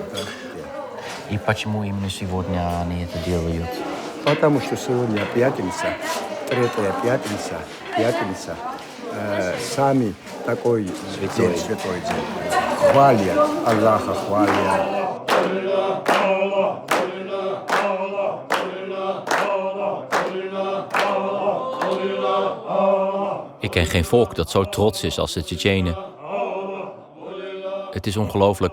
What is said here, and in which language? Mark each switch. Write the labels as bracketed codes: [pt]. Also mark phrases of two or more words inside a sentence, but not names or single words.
[ru] И почему именно сегодня они это делают? Потому что сегодня пятница, третья пятница. Сами такой святой день. Хвалят Аллаха, хвалят. [nl] Ik ken geen volk dat zo trots is als de Tsjetsjenen. Het is ongelooflijk.